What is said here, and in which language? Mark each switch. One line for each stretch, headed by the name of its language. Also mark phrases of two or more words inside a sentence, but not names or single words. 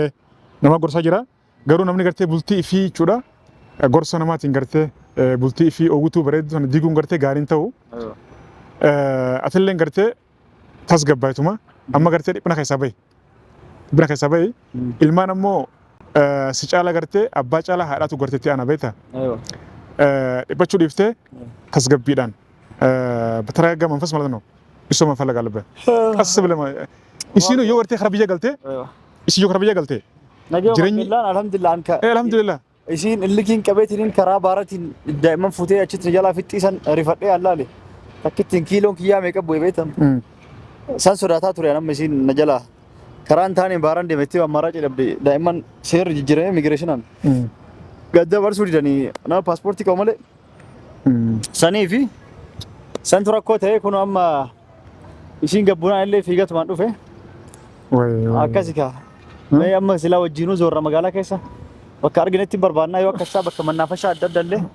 Oromo: nama gorsaa jira garuu namni gartee bultii ifii jechuudha gorsa namaatiin gartee bultii ifii oguutuu bareedu sana diiguun gartee gaariin ta'u atilleen gartee tasgabbaaytuma amma gartee dhiphina keessaa bahi ilmaan ammoo si caala gartee abbaa caala haadhaatu garteetti ana beekta dhiphachuu dhiiftee tasgabbiidhaan
Amharic: በተረጋጋ መንፈስ ማለት ነው እሱ መፈለግ አለበት ቀስ ብለህ
Oromo: isiinu yoo gartee kara biyya galtee isii yoo kara biyya galtee Jireenyi alhamdulillah anka. alhamdulillah Isiin illikiin qabeetiin karaa baaratiin daa'imman fuutee achitti jalaa fixxiisan rifadhee allaale. Takkittiin kiiloon kiyyaa meeqa bu'ee beektam. San sodaataa ture amma isiin na jalaa karaan taane baaraan deemetti ammaraa jedhamde daa'imman seerri jijjiirame immigireeshinaan gadda barsuu didanii nama paaspoortii qabu malee sanii fi santu rakkoo ta'e kun amma isiin gabbunaa illee fiigatumaan dhufe akkasi kaa mee amma silaa wajjiinuu zoorra magaalaa keessa bakka arginetti barbaannaa yoo akkasaa bakka mannaafashaa adda adda illee